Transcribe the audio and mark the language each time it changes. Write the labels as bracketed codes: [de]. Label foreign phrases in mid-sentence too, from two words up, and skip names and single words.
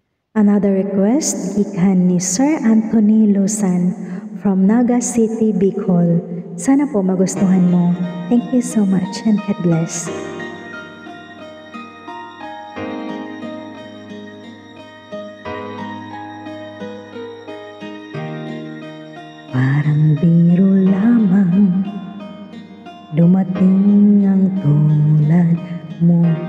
[en] Another request, [bik] gikan ni Sir Anthony Lusan from Naga City, Bicol. [tl] Sana po magustuhan mo. [en] Thank you so much and God bless. [tl] Parang biro lamang dumating ang tulad mo.